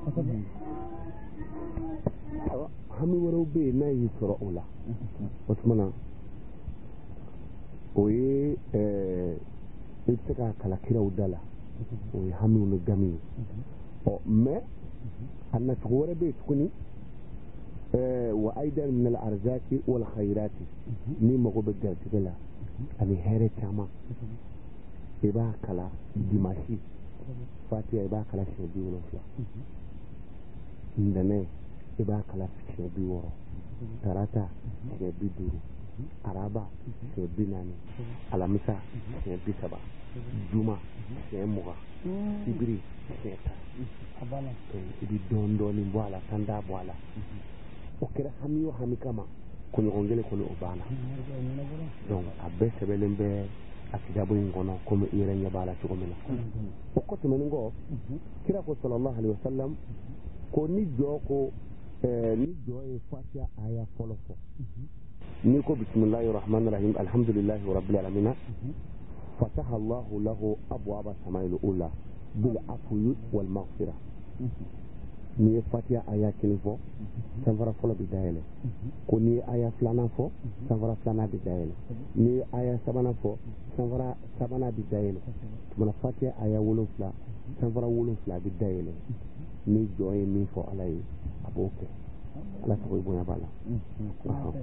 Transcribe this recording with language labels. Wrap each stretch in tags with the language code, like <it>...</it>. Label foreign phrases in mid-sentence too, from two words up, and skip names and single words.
<bm>hami wɛrɛw bɛ yen n'a y'i sɔrɔ o la o tuma na o ye i bɛ se ka kala kiraw da la o ye hamiw ni gami ye mais a nacogo wɛrɛ bɛ yen tuguni wa</bm> <ar>أيضا من الأرزاق والخيرات</ar> <bm>ni mago bɛ garijɛgɛ la ani hɛrɛ caman i b'a kala dimanche fatiha i b'a kala siɲɛ 70 ntɛnɛn i b'a kala siɲɛ 60 tarata siɲɛ 50 araba siɲɛ 40 alamisa siɲɛ 30 juma siɲɛ 20 sibiri siɲɛ 10 i bɛ dɔɔnin dɔɔnin bɔ a la tan t'a bɔ a la o kɛra hami o hami kama kunɲɔgɔn kelen kɔnɔ o banna donc a bɛɛ sɛbɛnlen bɛ a kitabu in kɔnɔ komi i yɛrɛ ɲɛ b'a la cogo min na o kɔ tɛmɛnen kɔ kira ko</bm> <ar>صلى الله عليه وسلم</ar> <bm>ko ni jɔ ye fatiha aya fɔlɔ fɔ ni ko</bm> <ar>بسم الله الرحمن الرحيم الحمد لله رب العالمين فتح الله له أبواب السماء الأولى بالعفو والمغفرة</ar> <bm>ni ye fatiha aya kelen fɔ sanfara fɔlɔ bi dayɛlɛ ko ni ye aya filanan fɔ sanfara filanan bi dayɛlɛ ni ye aya sabanan fɔ sanfara sabanan bi dayɛlɛ tumana fatiha aya 7 sanfara 7 bi dayɛlɛ ni jɔn ye min fɔ ala ye a b'o kɛ ala sago bonya b'a la</bm>